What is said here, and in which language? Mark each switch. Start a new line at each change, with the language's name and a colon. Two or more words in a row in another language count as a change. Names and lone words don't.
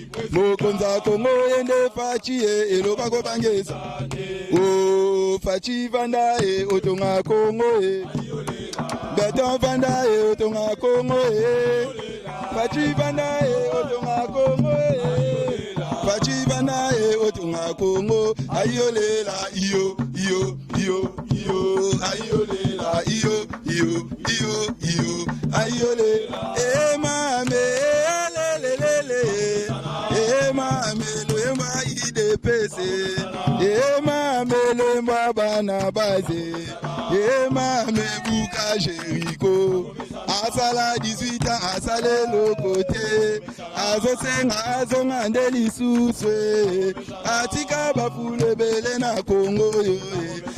Lingala: Mokonza Kongo ende Fachi e, eloba ko bangesa. O Fachi vanda e, otonga Kongo e. Beton vanda e, otonga Kongo e. Fachi vanda e, otonga Kongo e. Fachi vanda e, otonga Kongo. Ayolela, iyo, iyo. Iyo, iyo, ayo lela, iyo, iyo, iyo, ayo le. Eh, mame, eh, le, le, le, le. Eh, mame, le mwa I D P C. Eh, mame, le mwa bana baze. Eh, mame, buka Jericho.
French: Asala dix-huit ans, asala le côté.
Lingala: Azosenga, azonga nde lisusu, eh. Atika bafulu ebele na Kongo oyo, eh.